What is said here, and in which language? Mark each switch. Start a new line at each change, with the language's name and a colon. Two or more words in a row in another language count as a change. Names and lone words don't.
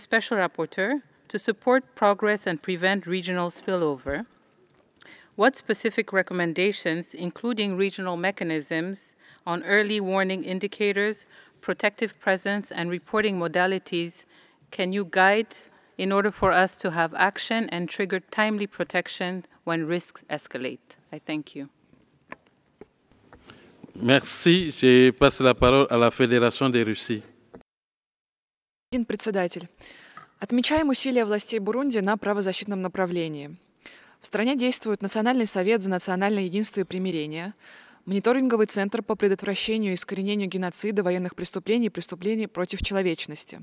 English: Special Rapporteur, to support progress and prevent regional spillover, what specific recommendations, including regional mechanisms on early warning indicators, protective presence, and reporting modalities, can you guide in order for us to have action and trigger timely protection when risks escalate? I thank you.
French: Merci. Je passe la parole à la Féдération de Russie.
Russian: Господин председатель, отмечаем усилия властей Бурунди на правозащитном направлении. В стране действует Национальный совет за национальное единство и примирение, мониторинговый центр по предотвращению и искоренению геноцида, военных преступлений и преступлений против человечности.